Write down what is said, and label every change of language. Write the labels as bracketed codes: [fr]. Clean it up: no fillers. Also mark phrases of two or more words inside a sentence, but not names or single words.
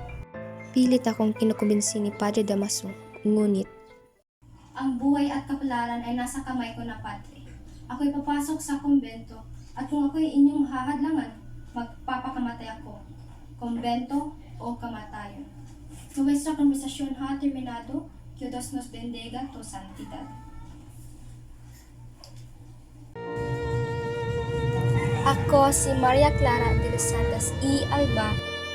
[tl] Pilit akong kinukumbinsi ni Padre Damaso, ngunit Ang buhay at kapalaran ay nasa kamay ko na, Padre. Ako'y papasok sa kumbento at kung ako'y inyong hahadlangan, magpapakamatay ako. Kumbento o kamatayan. [es] Nuestra conversación ha terminado. Que Dios nos bendiga tu santidad. [tl] Ako si Maria Clara de los Santos E. Alba,